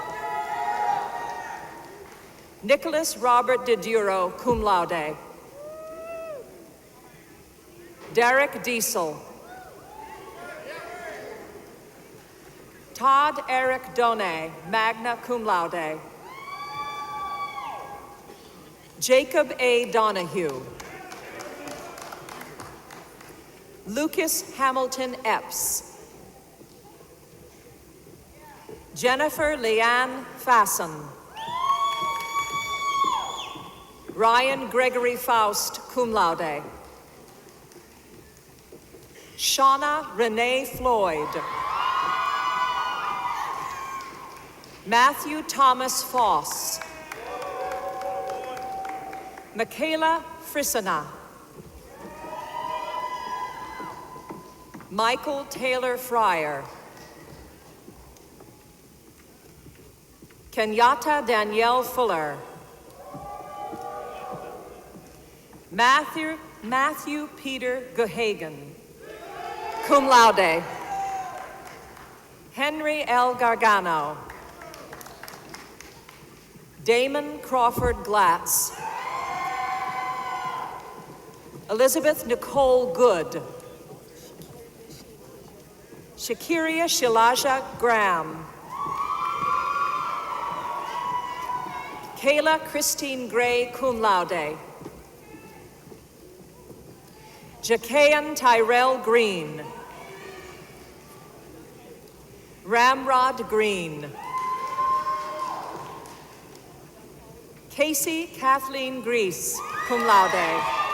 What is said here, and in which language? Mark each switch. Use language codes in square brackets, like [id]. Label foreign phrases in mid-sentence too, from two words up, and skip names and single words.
[en] Nicholas Robert DeDuro, [la] cum laude. [en] Derek Diesel. Todd Eric Donay, [la] magna cum laude. [en] Jacob A. Donahue. Lucas Hamilton Epps. Jennifer Leanne Fasten. Ryan Gregory Faust, [la] cum laude. [en] Shauna Renee Floyd. Matthew Thomas Foss. Michaela Frissena. Michael Taylor Fryer. Kenyatta Danielle Fuller. Matthew Peter Gehagen, [la] cum laude. [en] Henry L. Gargano. Damon Crawford Glatz. Elizabeth Nicole Good. Shakiria Shilaja Graham. Kayla Christine Gray, [la] cum laude. [en] Jakayan Tyrell Green. Ramrod Green. Casey Kathleen Grease, [la] cum laude.